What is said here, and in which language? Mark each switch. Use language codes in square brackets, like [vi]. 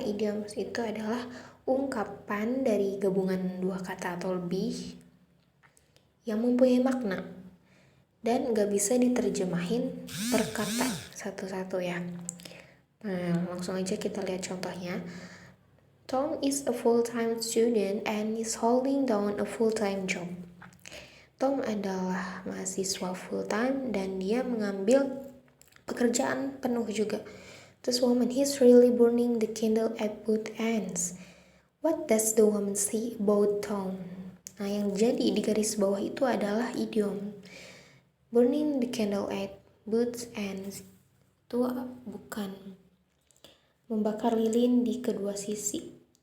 [id] Idioms itu adalah ungkapan dari gabungan 2 kata atau lebih yang mempunyai makna dan gak bisa diterjemahin per kata satu-satu ya. Nah, langsung aja kita lihat contohnya. [en] Tom is a full-time student and is holding down a full-time job. [id] Tom adalah mahasiswa full-time dan dia mengambil pekerjaan penuh juga. [en] This woman, he's really burning the candle at both ends. What does the woman say about Tom? [id] Nah, yang jadi di garis bawah itu adalah idiom. [en] Burning the candle at both ends [id] itu bukan membakar lilin di kedua sisi.